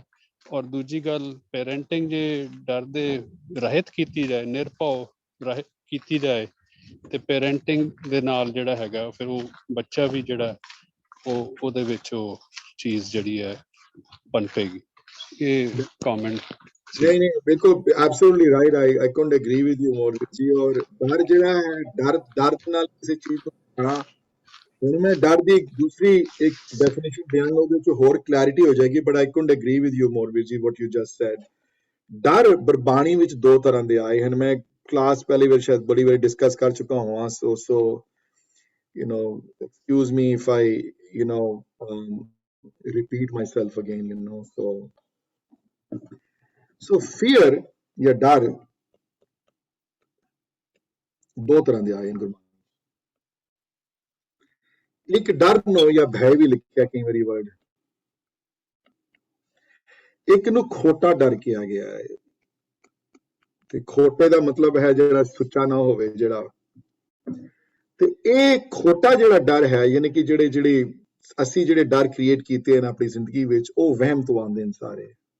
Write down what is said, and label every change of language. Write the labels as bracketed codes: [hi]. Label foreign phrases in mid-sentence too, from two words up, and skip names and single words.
[pa] ਔਰ ਦੂਜੀ ਗੱਲ, ਪੇਰੈਂਟਿੰਗ ਜੇ ਡਰ ਦੇ ਰਹਿਤ ਕੀਤੀ ਜਾਏ, ਨਿਰਭਉ ਰਹਿਤ ਕੀਤੀ ਜਾਏ, ਤੇ ਪੇਰੈਂਟਿੰਗ ਦੇ ਨਾਲ ਜਿਹੜਾ ਹੈਗਾ ਫਿਰ ਉਹ ਬੱਚਾ ਵੀ ਜਿਹੜਾ ਉਹਦੇ ਵਿੱਚ ਉਹ ਚੀਜ਼ ਜਿਹੜੀ ਹੈ ਪਨਪੇਗੀ। ਇਹ ਕਮੈਂਟ ਨਹੀਂ ਬਿਲਕੁਲ [en] absolutely right. I couldn't agree with you more ਜੀ। [pa] ਔਰ ਡਰ ਜਿਹੜਾ ਹੈ, ਡਰ ਨਾਲ ਕਿਸੇ ਚੀਜ਼ ਨੂੰ ਖਾਣਾ। ਹੁਣ ਮੈਂ ਡਰ ਦੀ ਦੂਸਰੀ ਇੱਕ ਡੈਫੀਨੇਸ਼ਨ ਦਿਆਂਗਾ, ਉਹਦੇ ਵਿੱਚ ਹੋਰ ਕਲੈਰਿਟੀ ਹੋ ਜਾਏਗੀ। [en] ਬਟ I couldn't agree with you more ਜੀ what you just said। [pa] ਡਰ ਬਾਣੀ ਵਿੱਚ 2 ਤਰ੍ਹਾਂ ਦੇ ਆਏ ਹਨ। ਮੈਂ ਕਲਾਸ ਪਹਿਲੀ ਵਾਰ ਸ਼ਾਇਦ ਬੜੀ ਵਾਰੀ ਡਿਸਕਸ ਕਰ ਚੁੱਕਾ ਹਾਂ। ਸੋ [en] excuse me if I repeat myself again, so fear [pa] ਜਾਂ ਡਰ ਦੋ ਤਰ੍ਹਾਂ ਦੇ ਆਏ ਨੇ ਗੁਰਬਾਣੀ। ਇੱਕ ਡਰ ਨੂੰ ਜਾਂ ਭੈ ਵੀ ਲਿਖਿਆ ਕਈ ਵਾਰੀ ਵਰਡ, ਇੱਕ ਨੂੰ ਖੋਟਾ ਡਰ ਕਿਹਾ ਗਿਆ ਹੈ। ਤੇ ਖੋਟੇ ਦਾ ਮਤਲਬ ਹੈ ਜਿਹੜਾ ਸੁੱਚਾ ਨਾ ਹੋਵੇ ਜਿਹੜਾ, ਤੇ ਇਹ ਖੋਟਾ ਜਿਹੜਾ ਡਰ ਹੈ, ਯਾਨੀ ਕਿ ਜਿਹੜੇ ਅਸੀਂ ਜਿਹੜੇ ਡਰ ਕ੍ਰੀਏਟ ਕੀਤੇ ਹਨ ਆਪਣੀ ਜ਼ਿੰਦਗੀ ਵਿੱਚ, ਉਹ ਵਹਿਮ ਤੋਂ ਆਉਂਦੇ ਨੇ ਸਾਰੇ।